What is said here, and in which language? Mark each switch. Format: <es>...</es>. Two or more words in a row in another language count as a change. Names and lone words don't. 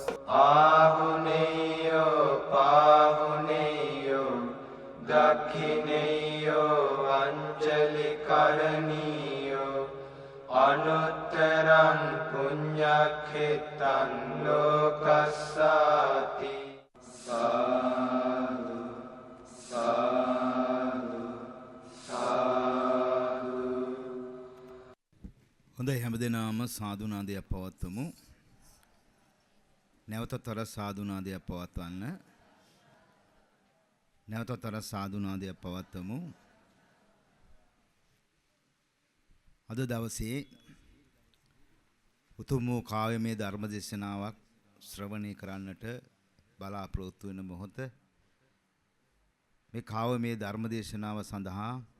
<pi>ආහුනේයෝ පාහුනේයෝ දක්ඛිනේයෝ අංජලි කරණීයෝ අනුත්තරං පුඤ්ඤක්ඛෙත්තං ලෝකස්සාති සාදු සාදු සාදු.</pi> <si>හොඳයි, හැමදෙනාම සාදුනාදයක් පවත්වමු. නැවතතර සාදුනාදයක් පවත්වන්න. නැවතතර සාදුනාදයක් පවත්වමු. අද දවසේ උතුම් වූ කාව්‍යමය ධර්ම දේශනාවක් ශ්‍රවණය කරන්නට බලාපොරොත්තු වෙන මොහොත මේ කාව්‍යමය ධර්ම දේශනාව සඳහා</si>